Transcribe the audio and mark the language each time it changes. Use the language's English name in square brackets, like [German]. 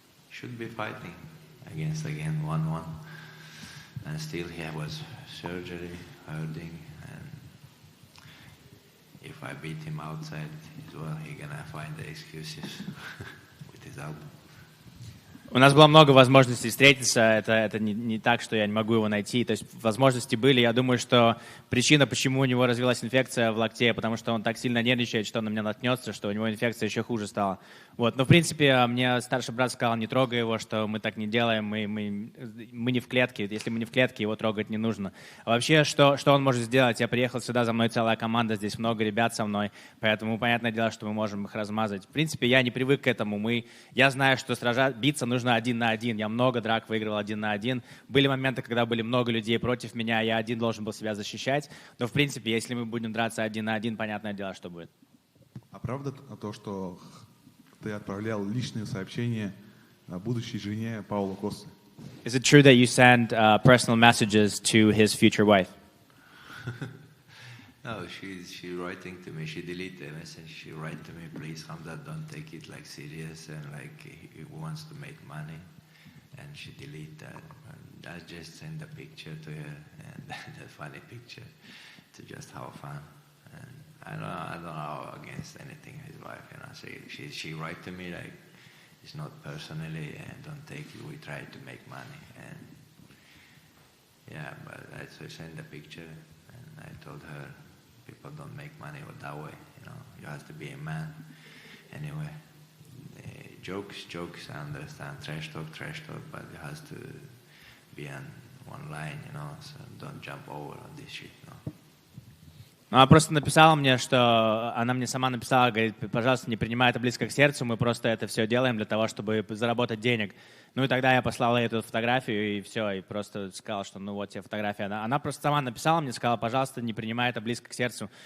[English] Should be fighting against again 1-1. And still he was surgery, hurting. And if I beat him outside as well, he's gonna find the excuses with his elbow. [Russian] У нас было много возможностей встретиться, это не так, что я не могу его найти, то есть возможности были. Я думаю, что причина, почему у него развилась инфекция в локте, потому что он так сильно нервничает, что он на меня наткнется, что у него инфекция еще хуже стала. Вот. Но в принципе мне старший брат сказал, не трогай его, что мы так не делаем, мы не в клетке, если мы не в клетке, его трогать не нужно. А вообще, что он может сделать? Я приехал сюда, за мной целая команда, здесь много ребят со мной, поэтому понятное дело, что мы можем их размазать. В принципе, я не привык к этому, я знаю, что биться нужно 1 на 1. Я много драк выигрывал 1 на 1. Были моменты, когда были много людей против меня, я один должен был себя защищать. Но, в принципе, если мы будем драться 1 на 1, понятное дело, что будет. А правда то, что ты отправлял личные сообщения будущей жене Паула Косты? [English] Is it true that you send personal messages to his future wife? No, she's writing to me. She deleted the message. She write to me, please, Khamzat, don't take it like serious and like he wants to make money. And she delete that. And I just send a picture to her and that funny picture to just have fun. And I don't know against anything his wife. You know, she write to me like it's not personally and don't take it. We try to make money and yeah, but I send a picture and I told her. People don't make money that way, you know. You have to be a man. Anyway, jokes, I understand. Trash talk, but it has to be on one line, you know. So don't jump over on this shit, no. [Russian] Она просто написала мне, что она мне сама написала, говорит, пожалуйста, не принимай это близко к сердцу, мы просто это все делаем для того, чтобы заработать денег. Ну и тогда я послал ей эту фотографию и все, и просто сказал, что ну вот тебе фотография. Она просто сама написала мне, сказала, пожалуйста, не принимай это близко к сердцу.